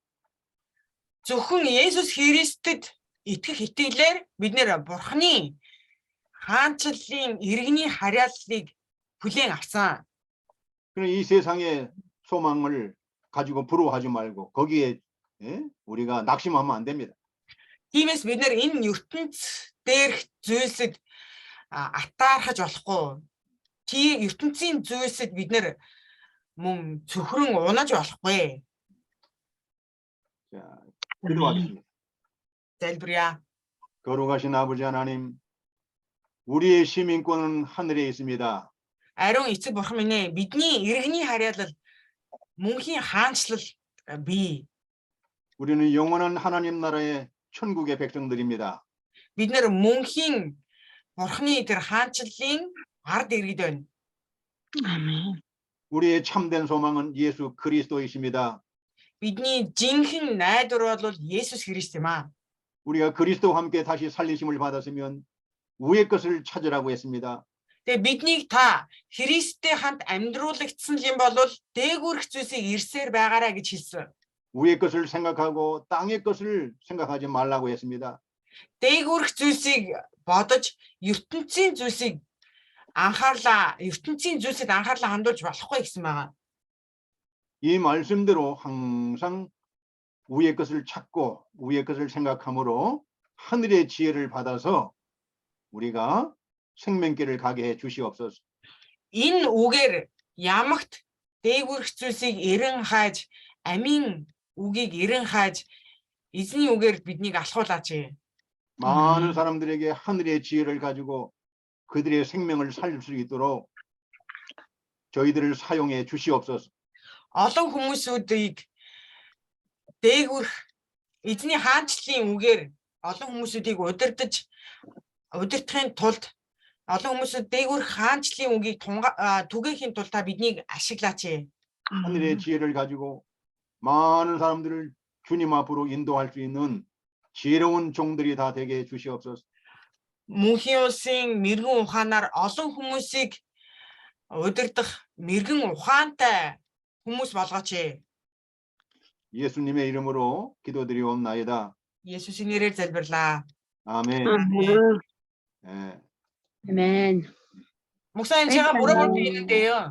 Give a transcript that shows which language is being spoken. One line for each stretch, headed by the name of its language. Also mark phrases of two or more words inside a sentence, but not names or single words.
Mongolian: Зөвхөн Есүс Христэд итгэх итгэлээр бид нэр Бурхны хаанчлалын иргэний харьяаллыг хүлээн авсан.
Korean: 그럼 이 세상에 소망을 가지고 부러워하지 말고 거기에 우리가 낙심하면 안 됩니다.
Mongolian: Тиймээс бид нар энэ ертөнц дээрх зүйлсэд атаархаж болохгүй. ертөнцийн зүйлсэд бид нар мөн цөхрөн унаж болохгүй.
Korean: 자, 기도하겠습니다.
Mongolian: Залбирая.
Korean: 거룩하신 아버지 하나님, 우리의 시민권은 하늘에 있습니다.
Mongolian: Ариун эцэг бурхан минь ээ, бидний иргэний харьяалал мөнхийн хаанчлал бий.
Korean: 우리는 영원한 하나님 나라의 천국의 백성들입니다.
Mongolian: Бид нар мөнхийн бурханы тэр хаанчлалын ард иргэд байна.
Korean: 아멘. 우리의 참된 소망은 예수 그리스도이십니다.
Mongolian: Бидний жинхэнэ найдвар бол Есүс Христ юм аа.
Korean: 우리가 그리스도와 함께 다시 살리심을 받았으면 위의 것을 찾으라고 했습니다.
Mongolian: Тэгээ биднийг та Христтэй хамт амьдруулагдсан юм бол дээгүүрх зүйлсийг ирсээр байгаарай гэж хэлсэн.
Korean: 위의 것을 생각하고 땅의 것을 생각하지 말라고 했습니다.
Mongolian: Дээгүүрх зүйлсийг бодож ертөнцийн зүйлсэд анхаарлаа хандуулж болохгүй гэсэн байгаа.
Korean: 이 말씀대로 항상 위의 것을 찾고 위의 것을 생각함으로 하늘의 지혜를 받아서 우리가 생명길을 가게 해 주시옵소서.
Mongolian: Энэ үгээр ямагт дээгүүрх зүйлсийг эрен хааж, амийн үгийг эрен хааж, эзний үгээр биднийг алхуулаач.
Korean: 많은 사람들에게 하늘의 지혜를 가지고 그들의 생명을 살릴 수 있도록 저희들을 사용해 주시옵소서.
Mongolian: Олон хүмүүсүүдийг дээгүүрх эзний хаанчлалын үгээр олон хүмүүсүүдийг удирдахын тулд олон хүмүүсүүд дээгүүрх хаанчлалын үгийг түгээхийн тулд та биднийг ашиглаач.
Korean: 하늘의 지혜를 가지고 많은 사람들을 주님 앞으로 인도할 수 있는 지혜로운 종들이 다 되게 해 주시옵소서.
Mongolian: Мөнхийн улсын мэрэгэн ухаанаар олон хүмүүсийг удирдах мэрэгэн ухаантай хүмүүс болгооч.
Korean: 예수님의 이름으로 기도드리옵나이다.
Mongolian: Есүсийн нэрээр залбирлаа.
Korean: 아멘. 아멘. 예. 아멘. 목사님 제가 물어볼 게 있는데요.